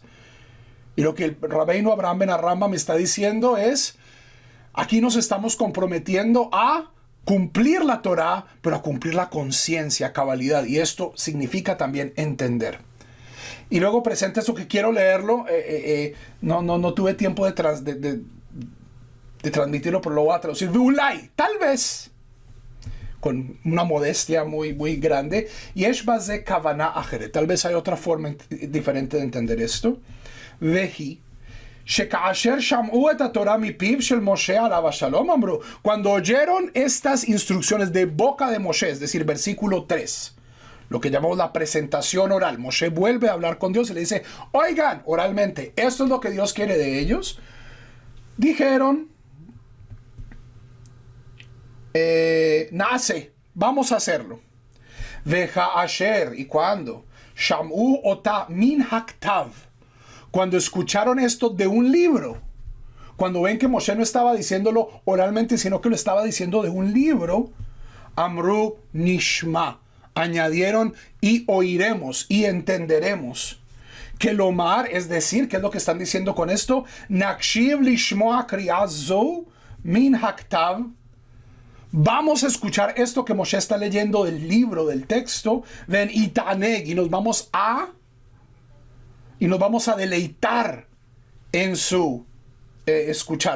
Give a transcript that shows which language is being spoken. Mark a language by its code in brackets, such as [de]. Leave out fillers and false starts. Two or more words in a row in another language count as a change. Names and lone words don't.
[es] Y lo que el Rabbeinu Abraham ben Rambam me está diciendo es, aquí nos estamos comprometiendo a cumplir la Torah, pero a cumplir la conciencia, cabalidad, y esto significa también entender. Y luego presenta esto que quiero leerlo, no tuve tiempo de transmitirlo, pero lo voy a traducir. Ulay, tal vez, con una modestia muy, muy grande. [he] יש בזה כוונה אחרת. [es] Tal vez hay otra forma diferente de entender esto. [he] והיא שכאשר שמעו את התורה מפיו של משה עליו שלום אמרו. [es] Cuando oyeron estas instrucciones de boca de Moshe, es decir, versículo 3, lo que llamamos la presentación oral. Moshe vuelve a hablar con Dios y le dice, oigan, oralmente, esto es lo que Dios quiere de ellos. Dijeron, nace, vamos a hacerlo. [he] וכ אשר, [es] ¿y cuándo? [he] שמעו אותה מן הכתב. [es] Cuando escucharon esto de un libro, cuando ven que Moshe no estaba diciéndolo oralmente, sino que lo estaba diciendo de un libro, [he] אמרו נשמע, [es] añadieron y oiremos y entenderemos. Que lomar, es decir, ¿qué es lo que están diciendo con esto? [he] נקשיב לשמוע קריאתו מן הכתב. [es] Vamos a escuchar esto que Moshe está leyendo del libro, del texto, [he] ונ יתענג, [es] y nos vamos a deleitar en su escuchar.